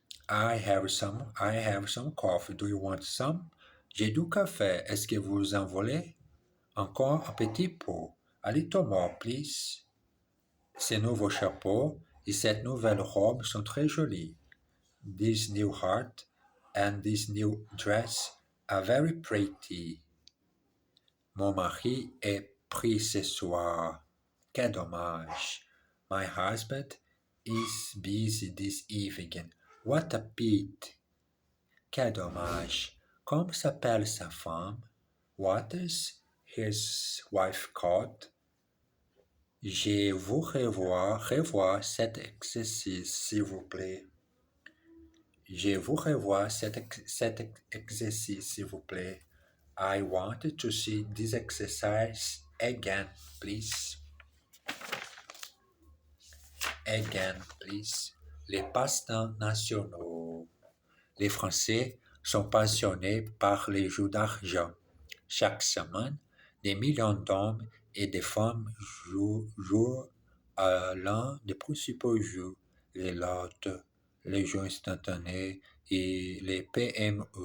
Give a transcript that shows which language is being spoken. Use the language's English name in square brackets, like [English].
[English] I have some coffee. Do you want some? [French] J'ai du café. Est-ce que vous en voulez? Encore un petit peu. [English] A little more, please. [French] Ces nouveaux chapeaux et cette nouvelle robe sont très jolis. [English] This new hat and this new dress are very pretty. [French] Mon mari est pris ce soir. Quel dommage. [English] My husband is busy this evening. What a pity. [French] Quel dommage. Comment s'appelle sa femme? [English] What is his wife called? [French] Je vous revoir cet exercice, s'il vous plaît. Je vous revoir cet exercice, s'il vous plaît. [English] I want to see this exercise again, please. Again, please. [French] Les passe-temps nationaux. Les Français sont passionnés par les jeux d'argent. Chaque semaine, des millions d'hommes et de femmes jouent à l'un des principaux jeux, les lotos, les jeux instantanés et les PME.